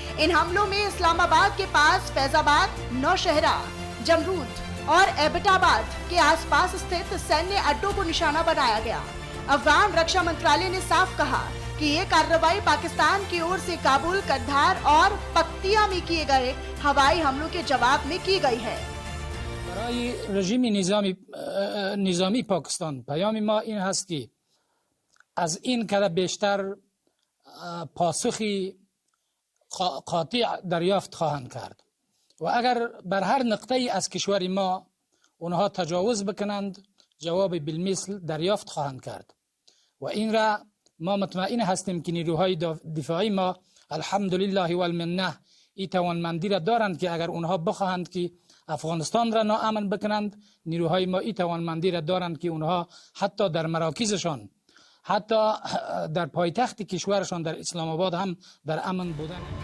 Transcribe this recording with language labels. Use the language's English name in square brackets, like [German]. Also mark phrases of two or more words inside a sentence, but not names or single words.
[Hindi] इन हमलों में इस्लामाबाद के पास फैजाबाद, नौशहरा, जमरूद, और एबटाबाद के आसपास स्थित सैन्य अड्डों को निशाना बनाया गया। अफगान रक्षा मंत्रालय ने साफ कहा कि ये कार्रवाई पाकिस्तान की ओर से काबुल, कंधार और पक्तिया में किए गए हवाई हमलों के जवाब में की गई है। [Persian] برای رژیم نظامی پاکستان پیام ما این هست که از این کده بیشتر پاسخی قاطع دریافت خواهند کرد و اگر بر هر نقطه ای از کشور ما اونها تجاوز بکنند جواب بالمثل دریافت خواهند کرد و این را ما مطمئن هستیم که نیروهای دفاعی ما [Arabic] الحمدلله و المنه [Persian] این توانمندی را دارند که اگر اونها بخواهند که افغانستان را ناامن بکنند، نیروهای ما این توانمندی را دارند که اونها حتی در مراکزشان، حتی در پایتخت کشورشان در اسلام آباد هم در امن بودن.